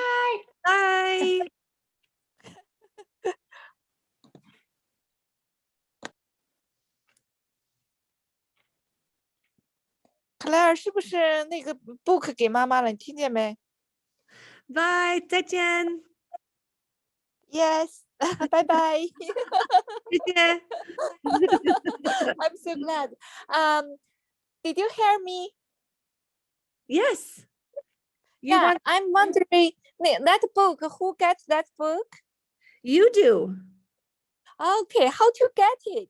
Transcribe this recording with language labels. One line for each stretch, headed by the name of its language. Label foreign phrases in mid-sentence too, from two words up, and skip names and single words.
English: Bye.
Chinese: 克莱尔是不是那个 book 给妈妈了？你听见没
English: Bye. 再见。？Yes. Bye bye.
Chinese: 谢谢。
English: I'm so glad. Did you hear me? Yes. You Yeah, want, I'm wondering that book. Who gets that book? you do. Okay, how to get it?